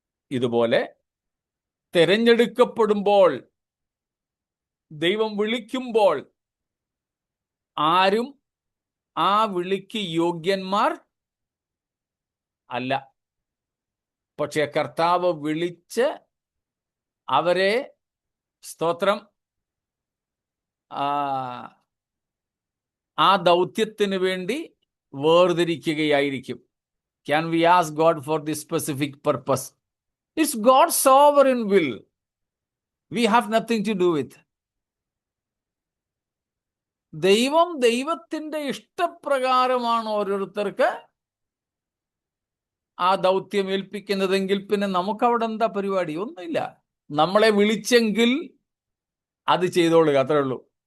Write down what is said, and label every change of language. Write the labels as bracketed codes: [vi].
[ml] ഇതുപോലെ തിരഞ്ഞെടുക്കപ്പെടുമ്പോൾ, ദൈവം വിളിക്കുമ്പോൾ ആരും ആ വിളിക്ക് യോഗ്യന്മാർ അല്ല. പക്ഷെ കർത്താവ് വിളിച്ച് അവരെ, സ്തോത്രം, ആ ദൗത്യത്തിന് വേണ്ടി വേർതിരിക്കുകയായിരിക്കും. [en] Can we ask God for this specific purpose? It's God's sovereign will. We have nothing to do with. [ml] ദൈവത്തിന്റെ ഇഷ്ടപ്രകാരമാണ് ഓരോരുത്തർക്ക് ആ ദൗത്യം ഏൽപ്പിക്കുന്നതെങ്കിൽ പിന്നെ നമുക്കവിടെ എന്താ പരിപാടി? ഒന്നുമില്ല. നമ്മളെ വിളിച്ചെങ്കിൽ അത് ചെയ്തോളുക, അത്രേ ഉള്ളൂ.